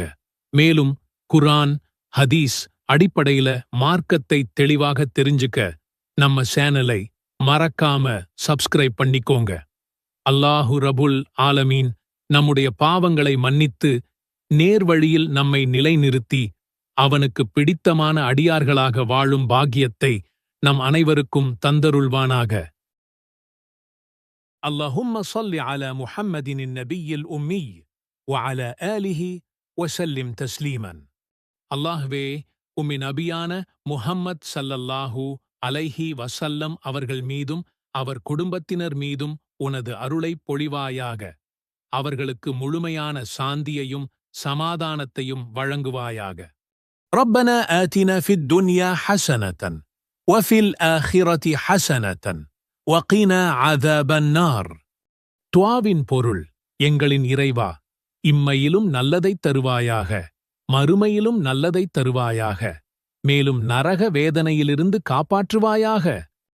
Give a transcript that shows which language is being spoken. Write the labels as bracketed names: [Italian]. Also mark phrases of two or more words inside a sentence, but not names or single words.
[Tamil] மேலும் குர்ஆன், ஹதீஸ் அடிப்படையில மார்க்கத்தை தெளிவாக தெரிஞ்சுக்க நம்ம சேனலை மறக்காம சப்ஸ்கிரைப் பண்ணிக்கோங்க. [Arabic] الله رب العالمين [Tamil] நம்முடைய பாவங்களை மன்னித்து நேர்வழியில் நம்மை நிலைநிறுத்தி அவனுக்கு பிடித்தமான அடியார்களாக வாழும் பாக்கியத்தை நம் அனைவருக்கும் தந்தருள்வானாக. [Arabic] اللهم صل على محمد النبي الأمي وعلى آله وسلم تسليما. [Tamil] அல்லாஹ்வே, உம்மி நபியான முஹம்மத் [Arabic] صلى الله عليه وسلم [Tamil] அவர்கள் மீதும் அவர் குடும்பத்தினர் மீதும் உனது அருளைப் பொழிவாயாக. அவர்களுக்கு முழுமையான சாந்தியையும் சமாதானத்தையும் வழங்குவாயாக. [Arabic] ربنا آتنا في الدنيا حسنة وفي الآخرة حسنة وقنا عذاب النار. [Tamil] துஆவின் பொருள்: எங்களின் இறைவா, இம்மையிலும் நல்லதைத் தருவாயாக, மறுமையிலும் நல்லதைத் தருவாயாக, மேலும் நரக வேதனையிலிருந்து காப்பாற்றுவாயாக.